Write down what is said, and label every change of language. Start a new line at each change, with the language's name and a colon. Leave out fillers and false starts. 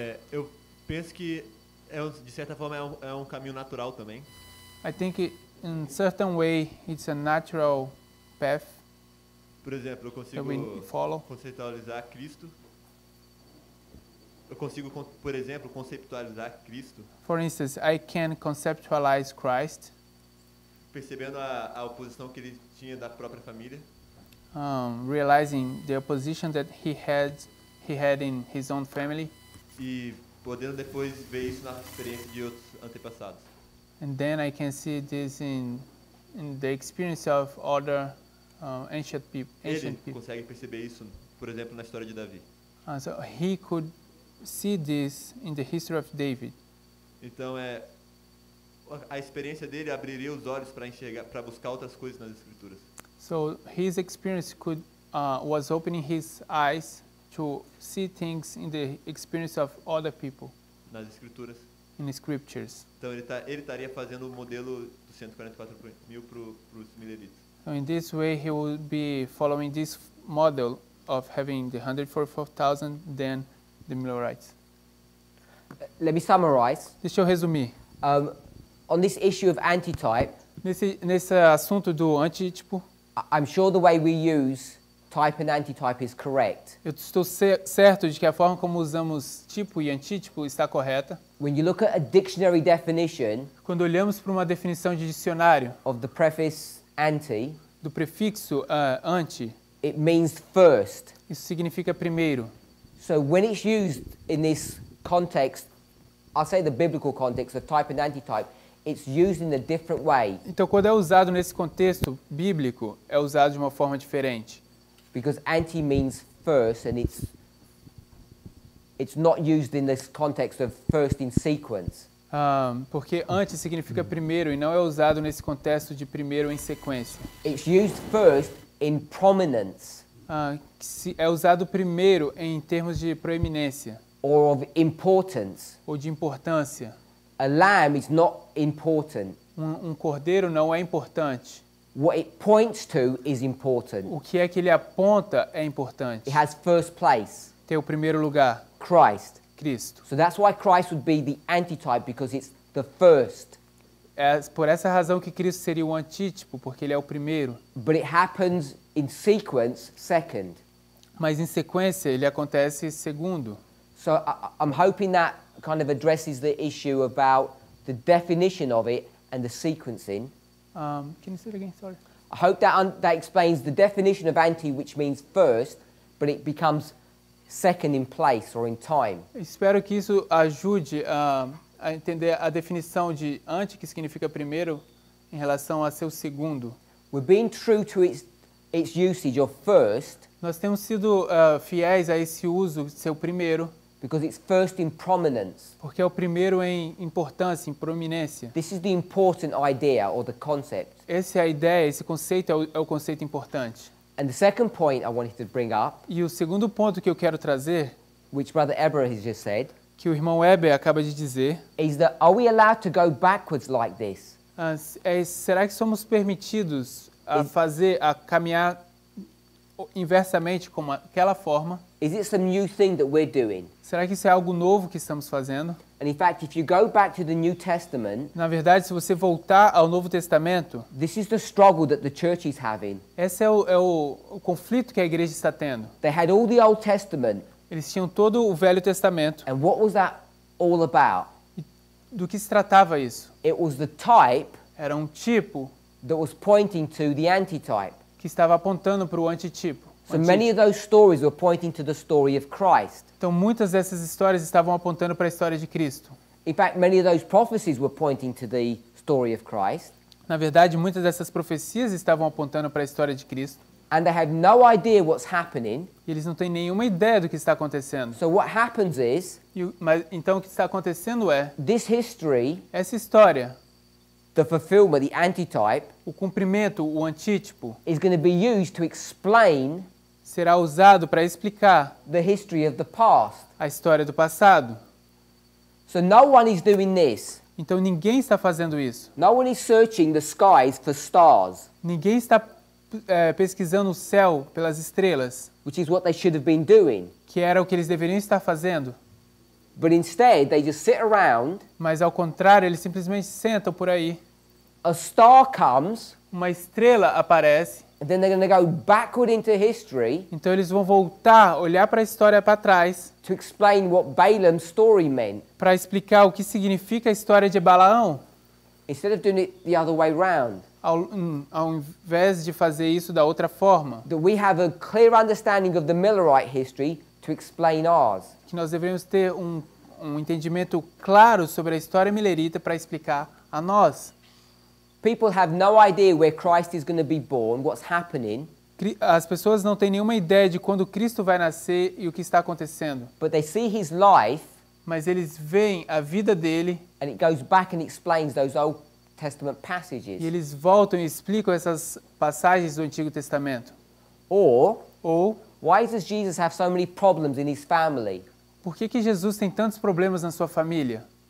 Portuguese: Eu penso que, de certa forma, é um caminho natural também.
English: I think in certain way it's a natural path
Portuguese: Por exemplo, eu
English: that we
Portuguese: consigo
English: follow.
Portuguese: conceitualizar Cristo. Eu consigo, por exemplo, conceptualizar Cristo,
English: For instance, I can conceptualize Christ,
Portuguese: percebendo a oposição que ele tinha da própria família.
English: Realizing the opposition that he had in his own family,
Portuguese: E podendo depois ver isso na experiência de outros antepassados.
English: and then I can see this in the experience of other ancient people.
Portuguese: Ele consegue perceber isso, por exemplo, na história de Davi.
English: So he could see this in the history of David.
Portuguese: Então a experiência dele abriria os olhos para enxergar, para buscar outras coisas nas escrituras.
English: So his experience was opening his eyes to see things in the experience of other people
Portuguese: Nas escrituras.
English: in scriptures.
Portuguese: Então ele estaria fazendo o modelo dos 144 mil para os Millerites.
English: So in this way, he would be following this model of having the 144,000, then the Millerites. Let me summarize.
Portuguese: Deixa eu resumir.
English: On this issue of antitype,
Portuguese: Nesse assunto do antítipo,
English: I'm sure the way we use type and antitype is correct.
Portuguese: eu estou certo de que a forma como usamos tipo e antítipo está correta.
English: When you look at a dictionary definition
Portuguese: Quando olhamos para uma definição de dicionário
English: of the preface anti,
Portuguese: do prefixo anti,
English: it means first.
Portuguese: isso significa primeiro.
English: So when it's used in this context, I'll say the biblical context of type and antitype, it's used in a different way.
Portuguese: Então, quando é usado nesse contexto bíblico, é usado de uma forma diferente.
English: Because anti means first, and it's not used in this context of first in sequence.
Portuguese: Porque antes significa primeiro e não é usado nesse contexto de primeiro em sequência.
English: It's used first in prominence.
Portuguese: É usado primeiro em termos de proeminência.
English: Or of importance.
Portuguese: Ou de importância.
English: A lamb is not important.
Portuguese: Um cordeiro não é importante.
English: What it points to is important.
Portuguese: O que é que ele aponta é importante.
English: It has first place.
Portuguese: Tem o primeiro lugar.
English: Christ.
Portuguese: Cristo.
English: So that's why Christ would be the antitype, because it's the first.
Portuguese: É por essa razão que Cristo seria o antítipo, porque ele é o primeiro.
English: But it happens in sequence second.
Portuguese: Mas em sequência ele acontece segundo.
English: So I'm hoping that kind of addresses the issue about the definition of it and the sequencing. Can you say it again? Sorry. I hope that explains the definition of anti, which means first, but it becomes second in place or in time.
Portuguese: Espero que isso ajude a entender a definição de anti, que significa primeiro, em relação a seu segundo.
English: We're being true to its usage of first.
Portuguese: Nós temos sido fiéis a esse uso de seu primeiro.
English: Because it's first in prominence.
Portuguese: Porque é o primeiro em importância, em prominência.
English: This is the important idea or the concept.
Portuguese: Essa é a ideia, esse conceito é o conceito importante.
English: And the second point I wanted to bring up,
Portuguese: e o segundo ponto que eu quero trazer,
English: which Brother Eber has just said,
Portuguese: que o irmão Weber acaba de dizer,
English: is that are we allowed to go backwards like this?
Portuguese: Será que somos permitidos a caminhar inversamente como aquela forma?
English: Is it some new thing that we're doing?
Portuguese: Será que isso é algo novo que estamos fazendo?
English: And in fact, if you go back to the New Testament,
Portuguese: Na verdade, se você voltar ao Novo Testamento,
English: this is the struggle that the church is having.
Portuguese: esse é o conflito que a igreja está tendo.
English: They had all the Old Testament.
Portuguese: Eles tinham todo o Velho Testamento.
English: And what was that all about?
Portuguese: Do que se tratava isso?
English: It was the type
Portuguese: Era um tipo
English: that was pointing to the antitype.
Portuguese: que estava apontando para o antitipo.
English: So many of those stories were pointing to the story of Christ.
Portuguese: Então muitas dessas histórias estavam apontando para a história de Cristo.
English: In fact, many of those prophecies were pointing to the story of Christ.
Portuguese: Na verdade, muitas dessas profecias estavam apontando para a história de Cristo.
English: And they have no idea what's happening.
Portuguese: E eles não têm nenhuma ideia do que está acontecendo.
English: So what happens is,
Portuguese: Mas então o que está acontecendo é
English: this history,
Portuguese: essa história,
English: the fulfillment, the antitype,
Portuguese: o cumprimento, o antítipo,
English: is going to be used to explain
Portuguese: será usado para explicar
English: the history of the past.
Portuguese: a história do passado.
English: So no one is doing this.
Portuguese: Então ninguém está fazendo isso.
English: No one is searching the skies for stars,
Portuguese: Ninguém está pesquisando o céu pelas estrelas,
English: which is what they should have been doing.
Portuguese: que era o que eles deveriam estar fazendo.
English: But instead, they just sit around.
Portuguese: Mas ao contrário, eles simplesmente sentam por aí.
English: A star comes,
Portuguese: Uma estrela aparece.
English: and then they're going to go backward into history
Portuguese: Então eles vão voltar, olhar para a história para trás,
English: to explain what Balaam's story meant,
Portuguese: para explicar o que significa a história de Balaão,
English: instead of doing it the other way round.
Portuguese: ao invés de fazer isso da outra forma.
English: That we have a clear understanding of the Millerite history to explain ours.
Portuguese: Que nós devemos ter um entendimento claro sobre a história milerita para explicar a nós.
English: People have no idea where Christ is going to be born, what's happening,
Portuguese: As pessoas não têm nenhuma ideia de quando Cristo vai nascer e o que está acontecendo.
English: but they see his life,
Portuguese: Mas eles veem a vida dele
English: and it goes back and explains those Old Testament
Portuguese: e
English: passages.
Portuguese: eles voltam e explicam essas passagens do Antigo Testamento.
English: Or,
Portuguese: Ou,
English: why does Jesus have so many problems in his family?
Portuguese: por que Jesus tem tantos problemas na sua família?